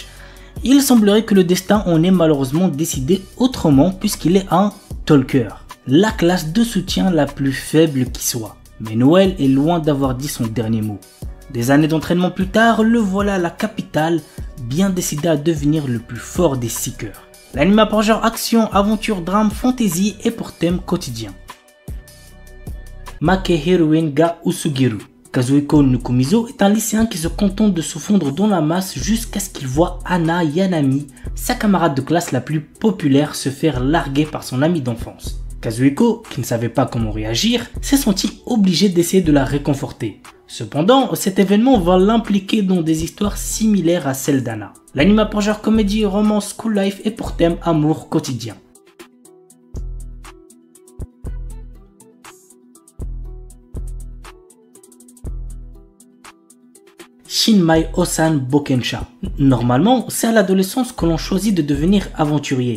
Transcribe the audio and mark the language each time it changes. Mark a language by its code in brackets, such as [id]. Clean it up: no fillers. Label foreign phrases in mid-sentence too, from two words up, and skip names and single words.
[fr] Il semblerait que le destin en ait malheureusement décidé autrement puisqu'il est un talker, la classe de soutien la plus faible qui soit. Mais Noël est loin d'avoir dit son dernier mot. Des années d'entraînement plus tard, le voilà à la capitale, bien décidé à devenir le plus fort des seekers. L'anime a pour genre action, aventure, drame, fantasy et pour thème quotidien. Makehiruin ga Usugiru. Kazuhiko Nukumizo est un lycéen qui se contente de se fondre dans la masse jusqu'à ce qu'il voit Hana Yanami, sa camarade de classe la plus populaire, se faire larguer par son ami d'enfance. Kazuhiko, qui ne savait pas comment réagir, s'est senti obligé d'essayer de la réconforter. Cependant, cet événement va l'impliquer dans des histoires similaires à celles d'Hana. L'anime a pour genre comédie, romance, [en] school life [fr] et pour thème amour quotidien. Shinmai Osan Bokensha. Normalement, c'est à l'adolescence que l'on choisit de devenir aventurier.